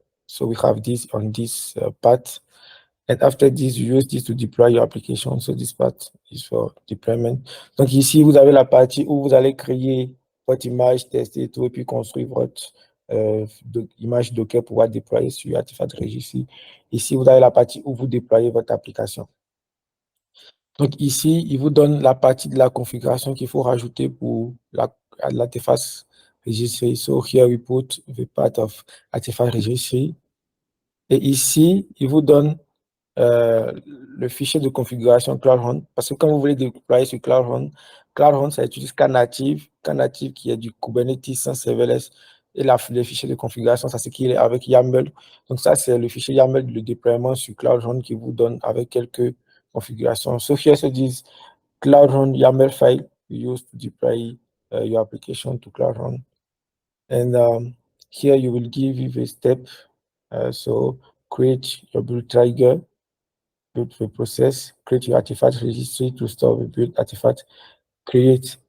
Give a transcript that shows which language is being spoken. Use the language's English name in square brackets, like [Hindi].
[English] So we have this on this part. And after this, you use this to deploy your application. So this part is for deployment. [French] Donc ici, vous avez la partie où vous allez créer votre image, tester tout, et puis construire votre image Docker pour pouvoir déployer sur Artifact Registry. Ici, vous avez la partie où vous déployez votre application. Donc ici, il vous donne la partie de la configuration qu'il faut rajouter pour l'artefact registry. [English] So here we put the part of artifact registry. [French] Et ici, il vous donne le fichier de configuration CloudHound, parce que quand vous voulez déployer sur CloudHound, ça utilise Knative qui est du Kubernetes sans serverless, et le fichier de configuration, ça c'est qu'il est avec YAML. Donc ça, c'est le fichier YAML de déploiement sur CloudHound qui vous donne avec quelques configurations. [English] So here, so this CloudHound YAML file you use to deploy your application to CloudHound. And here you will give you a step. So create your build trigger, build the process, create your artifact registry to store the build artifact, create